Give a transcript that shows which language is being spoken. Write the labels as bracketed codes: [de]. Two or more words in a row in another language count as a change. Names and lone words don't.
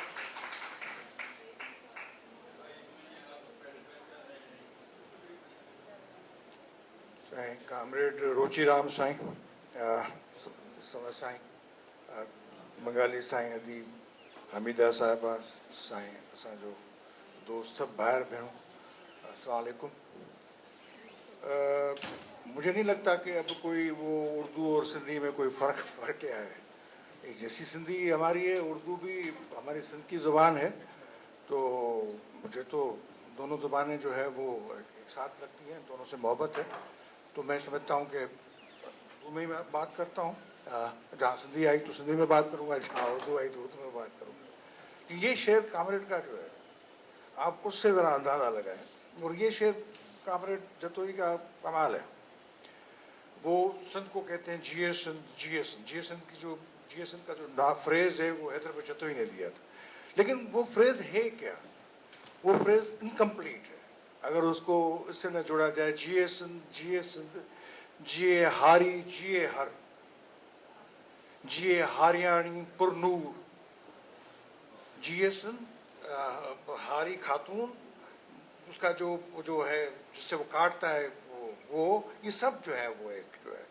[sd] साईं कामरेड रोचीराम साईं, साईं बंगाली साईं अदीब हमीदा साहिबा, साईं असांजो दोस्त सभु भाइर भेणों, अस्सलाम वालेकुम। [ur] مجھے نہیں لگتا کہ اب کوئی وہ اردو اور سندھی میں کوئی فرق کیا ہے. جیسی سندھی ہماری ہے، اردو بھی ہماری سندھ کی زبان ہے، تو مجھے تو دونوں زبانیں جو ہے وہ ایک ساتھ لگتی ہیں، دونوں سے محبت ہے. تو میں سمجھتا ہوں کہ اردو میں ہی میں بات کرتا ہوں، جہاں سندھی آئی تو سندھی میں بات کروں گا، جہاں اردو آئی تو اردو میں بات کروں گا. یہ شعر کامریڈ کا جو ہے آپ اس سے ذرا اندازہ لگائیں، اور یہ شعر کامریڈ جتوئی کا کمال ہے. وہ سندھ کو کہتے ہیں [sd] जिए सिंध, जिए सिंध, जिए सिंध [ur] کی جو [sd] जिए सिंध [ur] کا جو فریز ہے وہ حیدر پہ جتوئی نے دیا تھا، لیکن وہ فریز ہے کیا? وہ [en] phrase incomplete [ur] ہے اگر اس کو اس سے نہ جوڑا جائے. [sd] जिए सिंध, जिए हारी जिए हर, जिए हारियाणी पुरनूर, जिए सिंध हारी खातून, [ur] اس کا جو ہے جس سے وہ کاٹتا ہے وہ یہ سب جو ہے وہ ایک جو ہے.